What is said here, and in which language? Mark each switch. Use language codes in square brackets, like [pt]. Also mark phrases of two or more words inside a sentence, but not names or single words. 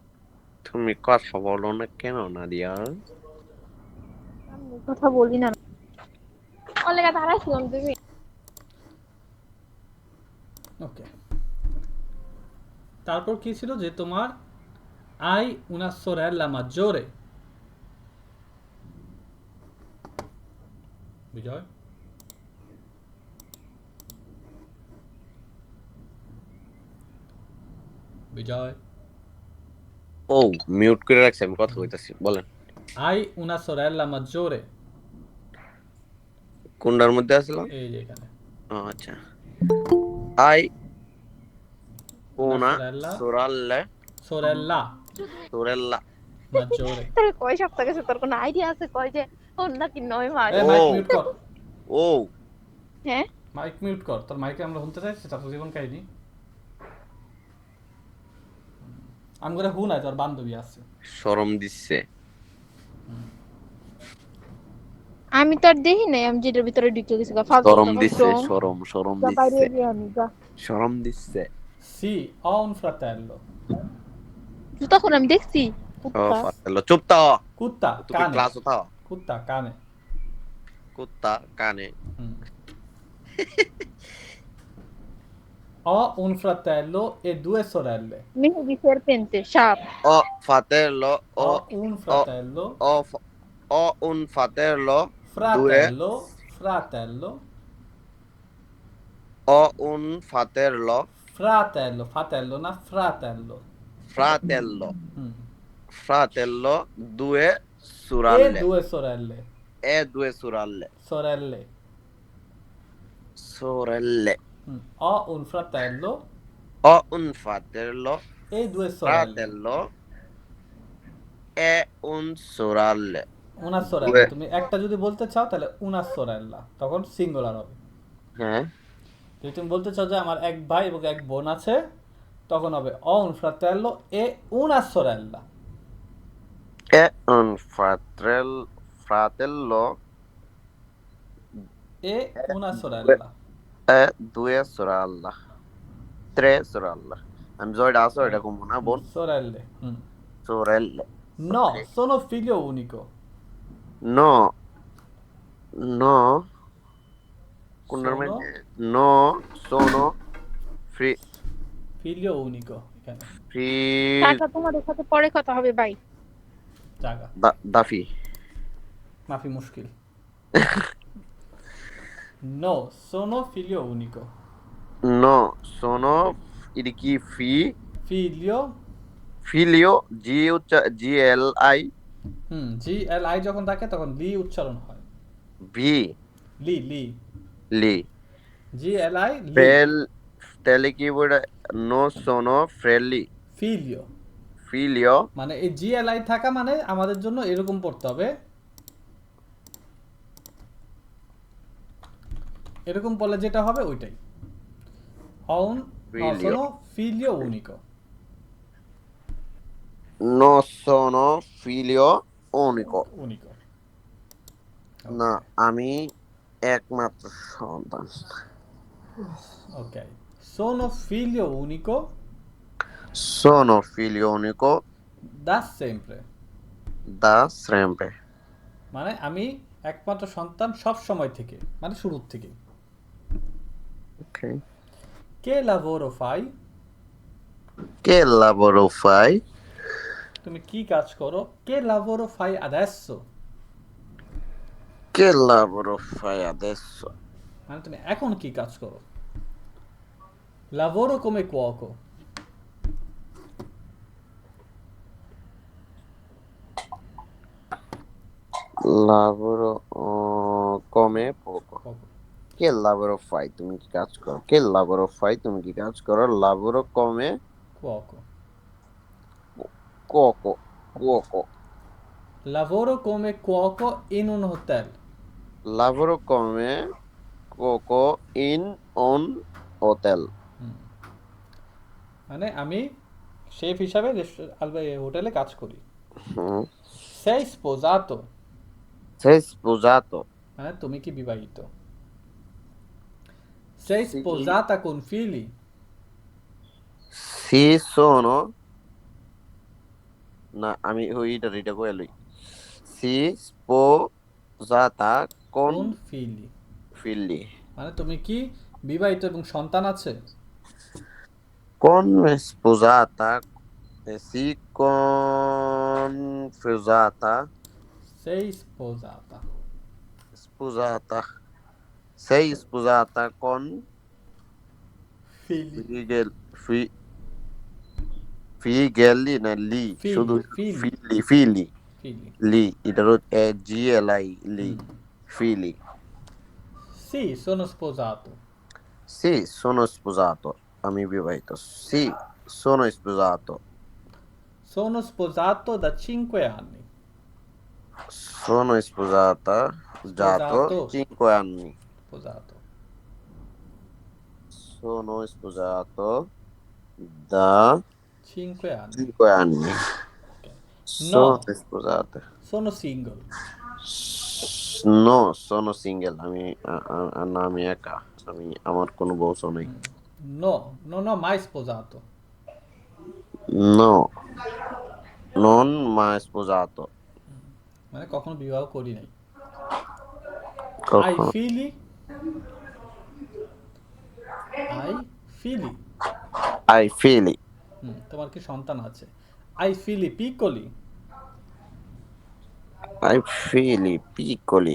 [bn] তুমি কথা বলো না কেন নাদিয়া? আমি কথা বলি না অলেগা দাঁড়াইছিলাম তুমি ওকে, তারপর কি ছিল যে তোমার [it] hai una sorella maggiore? [bn] বিজয়, বিজয়, ও মিউট করে রাখছি, আমি কথা কইতাছি, বলেন। [it] আই una sorella maggiore? [bn] কোনটার মধ্যে আছিল? এই যে এখানে আচ্ছা, আই [it] una una sorella sorella sorella maggiore। [bn] তোর কয় সপ্তাহ গেছে তোর কোনো আইডিয়া আছে কয় যে ওর নাকি 9 মাস এই মাইক মিউট কর, ও হ্যাঁ মাইক মিউট কর, তোর মাইকে আমরা শুনতে চাইছি তার জীবন কাহিনী। আমি করে হু নাই, তোর বান্ধবী আছে। শরম দিচ্ছে। আমি তো আর দেখি নাই, আমি যেটার ভিতরে ঢুকে গেছি ফালতু শরম কথা দিচ্ছে, বলছো। শরম যা বাইরে দিচ্ছে, গিয়ে আমি যা শরম দিচ্ছে। [it] Sì, ho un fratello। [bn] তখন আমি দেখছি ও কুত্তা। fratello, চুপ তো, Cutta, তুমি cane। ক্লাস উঠাও। Cutta, cane। কুত্তা কানে। Mm. [it] Ho un fratello e 2 sorelle। [bn] মেহেদি serpente সাপ ও fratello, [it] Ho un fratello, ho un fratello, fratello, fratello, ho un fratello, fratello, fratello না fratello। fratello, Mm. fratello, 2 E sorelle, 2 sorelle, e 2 sorelle, sorelle। sorelle. Mm. Ho un fratello Ho un fratello, e 2 sorelle। fratello e un sorelle. Una sorella, Due. [bn] তুমি একটা যদি বলতে চাও তাহলে [it] una sorella, [bn] তখন সিঙ্গুলার হবে। হ্যাঁ, যদি তুমি বলতে চাও যে আমার এক ভাই এবং এক বোন আছে, তখন হবে [it] ho un fratello e una sorella। e un fratello E una sorella। e 2 sorelle. 3 sorelle. [bn] আমি জয়টা আছো এটা কমবো না বোন। [it] Sorelle। Sorelle. No, Ok. sono figlio unico। [bn] No, no, কোনটার [it] Sono মধ্যে? No, sono figlio unico এখানে free [bn] টাকা তোমাদের সাথে পরে কথা হবে বাই জায়গা দাফি। [ar] مافي مشكل. [it] No, sono figlio unico। No, sono এটা কি Figlio, figlio G L I [bn] জি এল আই যখন থাকে তখন লি উচ্চারণ হয়। V লি লি li. জি এল আই লি। তাহলে কি বলে? [it] No sono Figlio figlio [bn] মানে এই জি এল আই থাকা মানে আমাদের জন্য এরকম পড়তে হবে, এরকম পড়লে যেটা হবে ওইটাই। [it] Figlio. sono figlio unico। No sono figlio unico. unico। [bn] না, আমি একমাত্র সন্তান। [it] Ok, sono figlio unico Sono figlio unico da sempre। da sempre. [bn] মানে আমি একমাত্র সন্তান সব সময় থেকে, মানে শুরুর থেকে। [it] Okay. Che lavoro fai? Che lavoro fai? [bn] তুমি কি কাজ করো? [it] Che lavoro fai adesso? Che lavoro fai adesso? [bn] মানে তুমি এখন কি কাজ করো? [it] Lavoro come cuoco. Lavoro come poco. Cuoco. Che lavoro fai? [bn] তুমি কি কাজ করো? [it] Che lavoro fai? [bn] তুমি কি কাজ করো? [it] Lavoro come Cuoco. cuoco. Cuoco. Lavoro come cuoco in un hotel. Lavoro come cuoco in un hotel. [bn] মানে আমি শেফ হিসাবে হোটেলে কাজ করি। হুম। [it] Sei sposato. Sei sposato? [bn] মানে তুমি কি বিবাহিত? [it] Sei Sì. sposata con figli? Sì, sono. [bn] না আমি ওইটা রিটা করে লই। [it] Si sposata con Con figli. figli. [bn] মানে তুমি কি বিবাহিত এবং সন্তান আছে? [it] Con sposata. Si confusata. Sei sposata. Sposata. Sei sposata con Figli. [bn] Figel, fi- Fighelli না লি শুধু [it] Figli. [bn] ফিলি ফিলি [it] Figli. [bn] লি এটার GLI লি ফিলি [it] Sì, sono sposato. Sì, sono sposato. [bn] আমি বিবাহিত [it] Sì, sono sposato. Sono sposato da 5 anni. Sono sposata dato Sposato. 5 anni. Sposato. Sono sposato da 5 anni. 5 anni. Ok. Sono No, sposata. sono single. No, sono single. [bn] না আমি একা আমার কোনো বউ নেই [it] No, non ho mai sposato. No, non mai sposato. [bn] মানে কখনো বিবাহ করি নাই। Hai কখনো [it] figli? Hai figli? Hai figli? [bn] তোমার কি সন্তান আছে? [it] Hai figli piccoli? Hai figli piccoli?